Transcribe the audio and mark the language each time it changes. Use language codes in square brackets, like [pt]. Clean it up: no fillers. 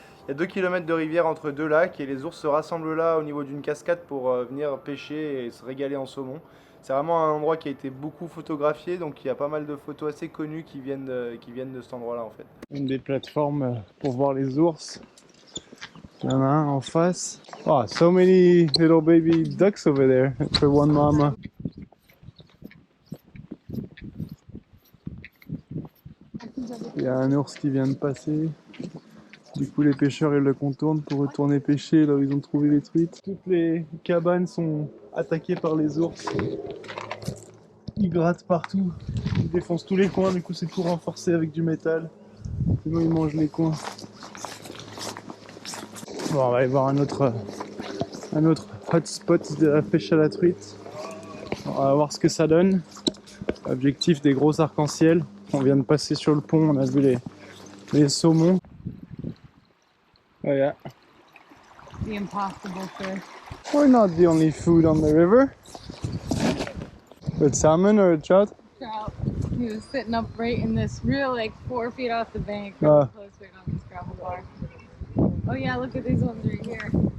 [fr] Il y a 2 km de rivière entre 2 lacs et les ours se rassemblent là au niveau d'une cascade pour venir pêcher et se régaler en saumon. C'est vraiment un endroit qui a été beaucoup photographié, donc il y a pas mal de photos assez connues qui viennent de cet endroit-là en fait. Une des plateformes pour voir les ours. Il y en a un en face. [en] Oh, so many little baby ducks over there for one mama. [fr] Il y a un ours qui vient de passer. Du coup, les pêcheurs ils le contournent pour retourner pêcher là où ils ont trouvé les truites. Toutes les cabanes sont attaquées par les ours. Ils grattent partout. Ils défoncent tous les coins. Du coup, c'est tout renforcé avec du métal. Sinon, ils mangent les coins. Bon, on va aller voir un autre hotspot de la pêche à la truite. On va voir ce que ça donne. Objectif des gros arcs-en-ciel. On vient de passer sur le pont, on a vu les saumons. [en] Oh yeah. The impossible fish. We're not the only food on the river. With salmon or trout? Trout. He was sitting up right in this real, like 4 feet off the bank, Ah. really close right on this gravel bar. Oh yeah, look at these ones right here.